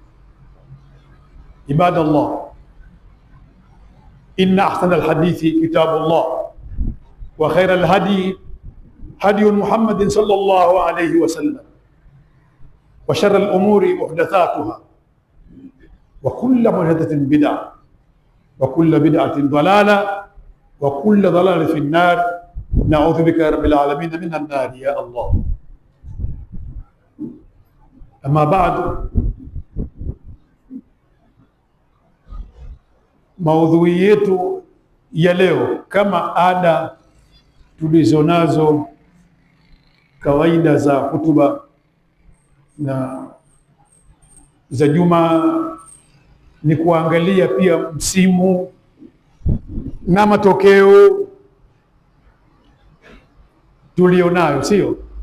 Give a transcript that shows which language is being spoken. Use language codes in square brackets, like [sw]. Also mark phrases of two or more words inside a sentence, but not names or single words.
[ar] عباد الله، إن أحسن الحديث كتاب الله وخير الهدي هدي محمد صلى الله عليه وسلم وشر الأمور محدثاتها وكل محدثة بدعة وكل بدعة ضلالة وكل ضلالة في النار. نعوذ بك يا رب العالمين من النار يا الله. أما بعد، [sw] maudhui yetu ya leo, kama ada tulizonazo kawaida za hutuba na za juma, ni kuangalia pia msimu na matokeo tulionayo, sio